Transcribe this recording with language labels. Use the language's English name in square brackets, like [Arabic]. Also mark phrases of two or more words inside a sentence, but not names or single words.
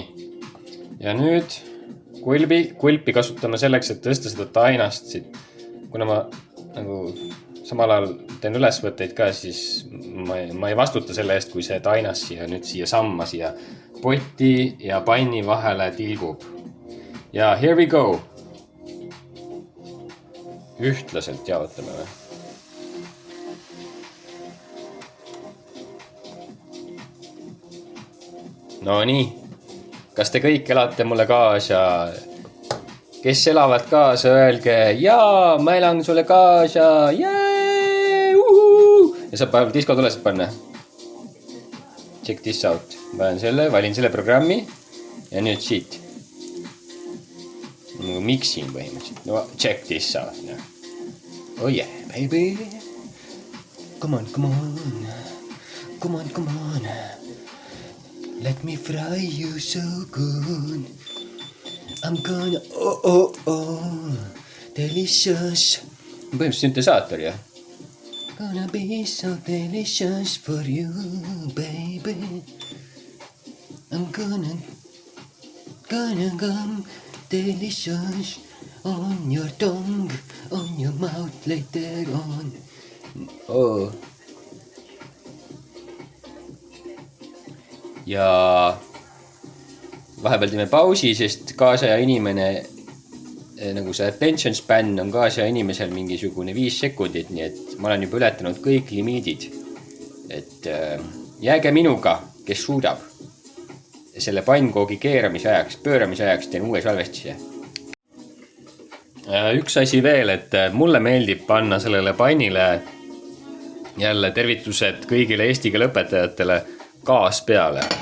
[Estonian] Ja nüüd kulpi kasutame selleks, et tõsta seda tainast siit. Kuna ma nagu samal ajal teen ülesvõtteid ka, siis ma ei vastuta selle eest, kui see tainas siia samma siia poti ja panni vahele tilgub. [English] Ja here we go. [Estonian] Ühtlaselt jaotame või? No nii. Kas te kõik elate mulle kaasa? Kes elavad kaasa, öelge, jaa, ma elan sulle kaasa, jää, ja saab päeval disko tulesid panna. [English] Check this out. [Estonian] Valin selle programmi ja nüüd siit. Nagu mixin põhimõtteliselt. [English] No, check this out. Oh yeah, baby. Come on. Let me fry you so good. I'm gonna, delicious. [Estonian] Põhimõtteliselt süntesaator, jah. [English] Gonna be so delicious for you, baby. I'm gonna come delicious on your tongue, on your mouth later on. Oh. [Estonian] Ja vahepeal teeme pausi, sest kaasaja inimene, nagu see [English] attention span [Estonian] on kaasaja inimesel mingisugune 5 sekundit, nii et ma olen juba ületanud kõik limiidid. Et jääge minuga, kes suudab. Selle pannkoogi keeramise ajaks, pööramise ajaks teen uue salvestise. Üks asi veel, et mulle meeldib panna sellele pannile jälle tervitused kõigile eesti keele õpetajatele gaas peale.